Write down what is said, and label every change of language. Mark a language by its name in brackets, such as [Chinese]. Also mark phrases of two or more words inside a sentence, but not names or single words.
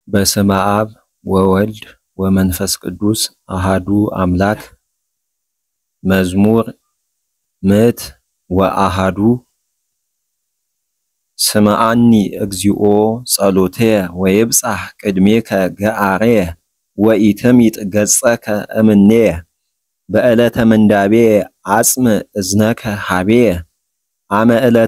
[Geez] በስመ አብ ወወልድ ወመንፈስ ቅዱስ አሃዱ አምላክ። መዝሙር ምዕት ወአሃዱ። ስምዓኒ እግዚኦ ጸሎትየ ወይብጻሕ ቅድሜከ ገአርየ ወኢትምይጥ ገጸከ እምኔየ። በዕለተ ምንዳቤየ አጽምዕ እዝነከ ሀቤየ አመ ዕለተ